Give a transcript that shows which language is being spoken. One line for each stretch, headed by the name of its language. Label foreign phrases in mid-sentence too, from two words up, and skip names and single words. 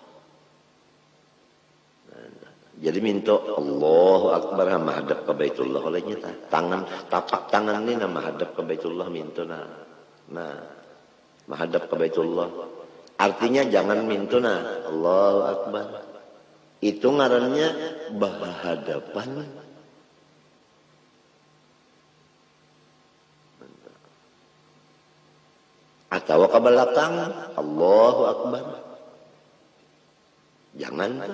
Indonesian: Jadi minta
Arabic: Allahu Akbar
Indonesian: menghadap ke Baitullah olehnya tapak tangan ini menghadap ke Baitullah minta nah menghadap ke Baitullah. Artinya jangan minta
Arabic: Allahu Akbar.
Indonesian: Itu ngarannya berhadapan. Atau ke belakang
Arabic: Allahu Akbar.
Indonesian: Jangan tuh.